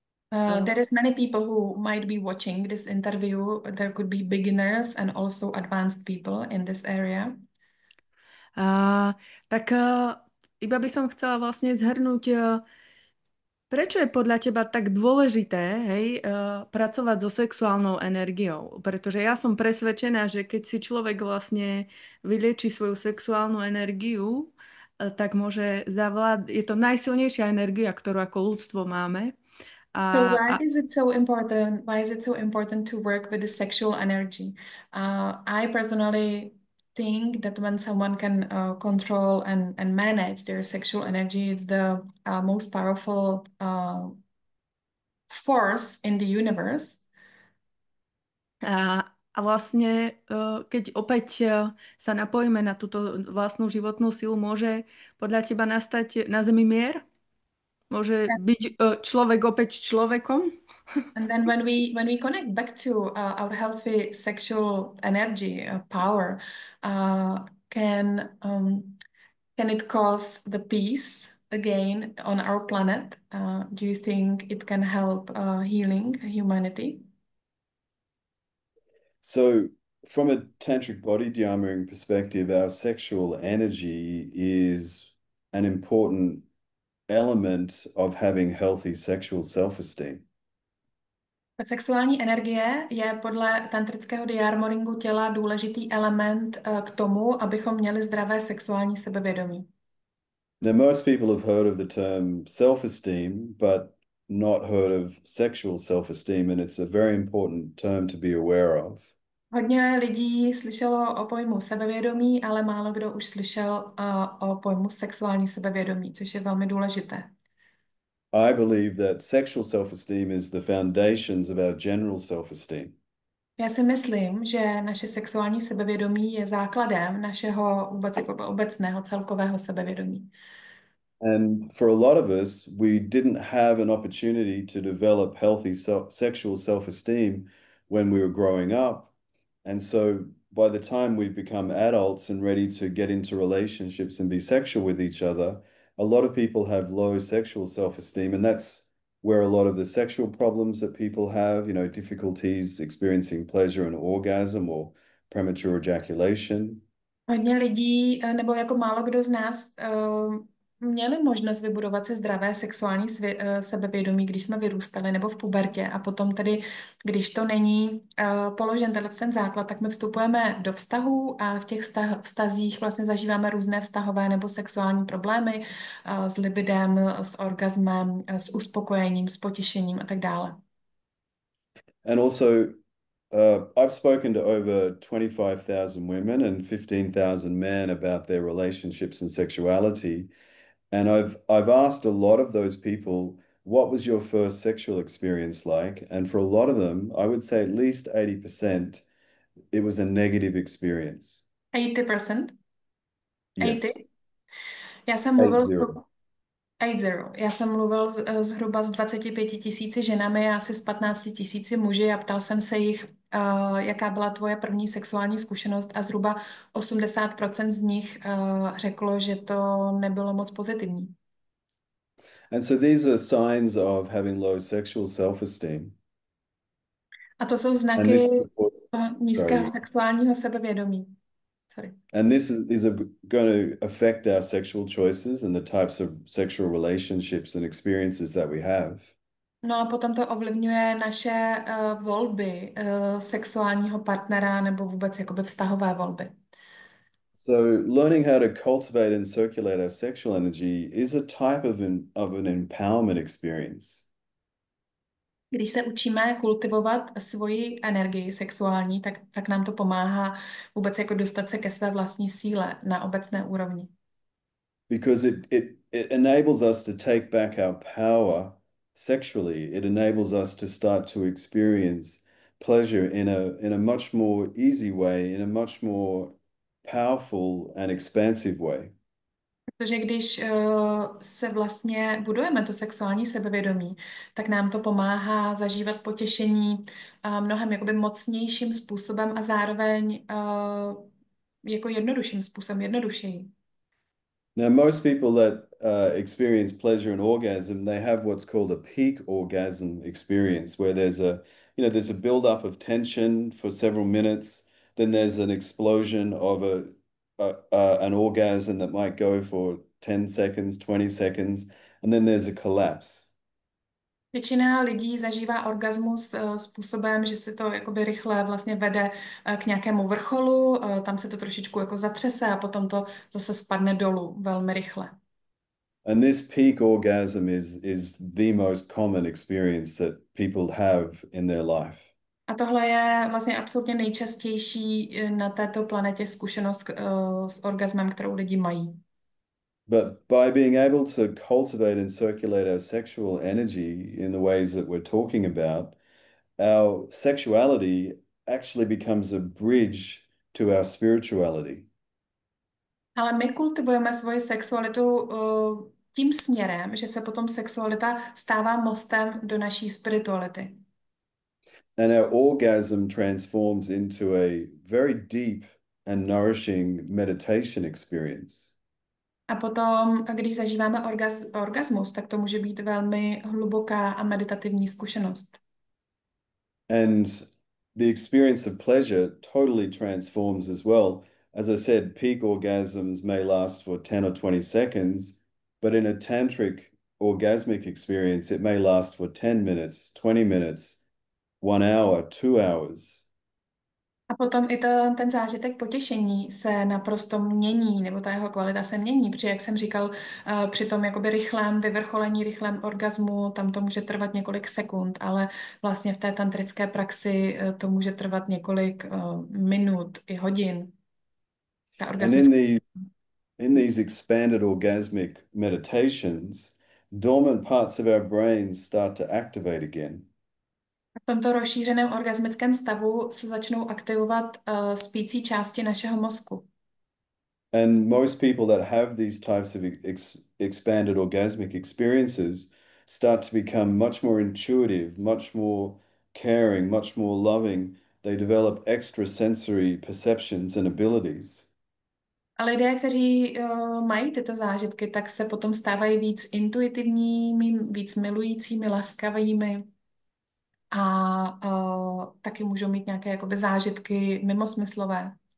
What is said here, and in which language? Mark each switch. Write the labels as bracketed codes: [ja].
[en] There is many people who might be watching this interview. There could be beginners and also advanced people in this area. [sk] Tak iba by som chcela vlastne zhrnúť, prečo je podľa teba tak dôležité, hej, pracovať so sexuálnou energiou? Pretože ja som presvedčená, že keď si človek vlastne vylieči svoju sexuálnu energiu, tak môže zavládať. Je to najsilnejšia energia, ktorú ako ľudstvo máme. [en] So why is it so important? Why is it so important to work with the sexual energy? I personally think that when someone can control and manage their sexual energy, it's the most powerful force in the universe. [sk] A vlastne, keď opäť sa napojíme na túto vlastnú životnú silu, môže podľa teba nastať na Zemi mier? Môže byť človek opäť človekom? [en] And then when we connect back to our healthy sexual energy, power, can it cause the peace again on our planet? Do you think it can help healing humanity? So from a tantric body de-armoring perspective, our sexual energy is an important element of having healthy sexual self-esteem. [cs] Sexuální energie je podle tantrického de-armoringu těla důležitý element k tomu, abychom měli zdravé sexuální sebevědomí. [en] Now, most people have heard of the term self-esteem, but not heard of sexual self-esteem, and it's a very important term to be aware of. [cs] Hodně lidí slyšelo o pojmu sebevědomí, ale málo kdo už slyšel o pojmu sexuální sebevědomí, což je velmi důležité. [en] I believe that sexual self-esteem is the foundations of our general self-esteem. [cs] Já si myslím, že naše sexuální sebevědomí je základem našeho obecného celkového sebevědomí. [en] And for a lot of us, we didn't have an opportunity to develop healthy sexual self-esteem when we were growing up. And so by the time we've become adults and ready to get into relationships and be sexual with each other, a lot of people have low sexual self-esteem, and that's where a lot of the sexual problems that people have, difficulties experiencing pleasure and orgasm or premature ejaculation. [cs] Hodně lidí, nebo jako málo kdo z nás, měli možnost vybudovat si zdravé sexuální sebevědomí, když jsme vyrůstali nebo v pubertě. A potom tedy, když to není položen ten základ, tak my vstupujeme do vztahů a v těch vztazích vlastně zažíváme různé vztahové nebo sexuální problémy s libidem, s orgasmem, s uspokojením, s potěšením a tak dále. [en] And also, I've spoken to over 25,000 women and 15,000 men about their relationships and sexuality. And I've asked a lot of those people, what was your first sexual experience like? And for a lot of them, I would say at least 80%, it was a negative experience. 80%? Yes. [cs] 80? Já jsem mluvil [en] 80. 80. [cs] Já jsem mluvil zhruba s 25 000 ženami a asi s 15 000 muži a ptal jsem se jich, jaká byla tvoje první sexuální zkušenost a zhruba 80% z nich řeklo, že to nebylo moc pozitivní. [en] And so these are signs of having low sexual self-esteem. [cs] A to jsou [en] And this, [cs] znaky [en] of course, [cs] nízkého [en] sorry. [cs] sexuálního sebevědomí. [en] Sorry. And this is going to affect our sexual choices and the types of sexual relationships and experiences that we have. [cs] No a potom to ovlivňuje naše volby sexuálního partnera nebo vůbec jakoby vztahové volby. [en] So learning how to cultivate and circulate our sexual energy is a type of an empowerment experience. [cs] Když se učíme kultivovat svoji energii sexuální, tak nám to pomáhá vůbec jako dostat se ke své vlastní síle na obecné úrovni. [en] Because it enables us to take back our power sexually. It enables us to start to experience pleasure in a much more easy way, in a much more powerful and expansive way. [cs] Protože když se vlastně budujeme to sexuální sebevědomí, tak nám to pomáhá zažívat potěšení mnohem jakoby mocnějším způsobem a zároveň jako jednodušším způsobem, jednodušeji. [en] Now, most people that experience pleasure and orgasm, they have what's called a peak orgasm experience, where there's a buildup of tension for several minutes, then there's an explosion of an orgasm that might go for 10 seconds, 20 seconds, and then there's a collapse. [cs] Většina lidí zažívá orgasmus způsobem, že se to jakoby rychle vlastně vede k nějakému vrcholu, tam se to trošičku jako zatřese a potom to zase spadne dolů velmi rychle. [en] And this peak orgasm is the most common experience that people have in their life. [cs] A tohle je vlastně absolutně nejčastější na této planetě zkušenost s orgasmem, kterou lidi mají. [en] But by being able to cultivate and circulate our sexual energy in the ways that we're talking about, our sexuality actually becomes a bridge to our spirituality. [cs] Ale my kultivujeme svoji sexualitu tím směrem, že se potom sexualita stává mostem do naší spirituality. [en] And our orgasm transforms into a very deep and nourishing meditation experience. [cs] A potom, když zažíváme orgasmus, tak to může být velmi hluboká a meditativní zkušenost. [en] And the experience of pleasure totally transforms as well. As I said, peak orgasms may last for 10 or 20 seconds, but in a tantric orgasmic experience, it may last for 10 minutes, 20 minutes, 1 hour, 2 hours. [cs] A potom i ten zážitek potěšení se naprosto mění, nebo ta jeho kvalita se mění, protože, jak jsem říkal, při tom jakoby rychlém vyvrcholení, rychlém orgasmu, tam to může trvat několik sekund, ale vlastně v té tantrické praxi to může trvat několik minut i hodin. Ta [en] And in these expanded orgasmic meditations, dormant parts of our brains start to activate again. [cs] V tomto rozšířeném orgasmickém stavu se začnou aktivovat spící části našeho mozku. [en] And most people that have these types of expanded orgasmic experiences start to become much more intuitive, much more caring, much more loving. They develop extrasensory perceptions and abilities. [cs] A lidé, kteří mají tyto zážitky, tak se potom stávají víc intuitivními, víc milujícími, laskavými a taky můžou mít nějaké jakoby zážitky mimosmyslové.